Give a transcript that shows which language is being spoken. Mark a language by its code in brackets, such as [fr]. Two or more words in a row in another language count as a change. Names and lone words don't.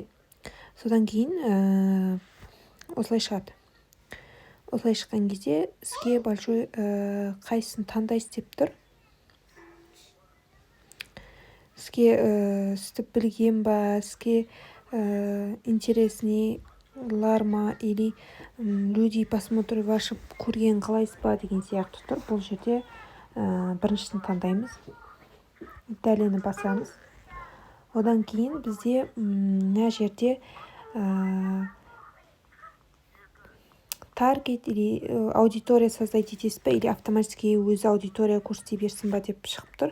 [kk] Содан кейін осылай шығады. Осылай шыққан кезде сізге большой қайсысын таңдайсыз деп тұр. Сізге сізді білген ба, сізге интересныйлар ма, [ru] или люди посмотрят ваши [kk] көрген қалайсыз ба деген сияқты тұр. Бұл жерде біріншісін таңдаймыз. Дәлені басамыз. Одан кейін бізде мына жерде таргет [ru] или аудитория создать [kk] етесіз ба, [ru] или автоматически [kk] өзі аудитория көрсете берсін ба деп шығып тұр.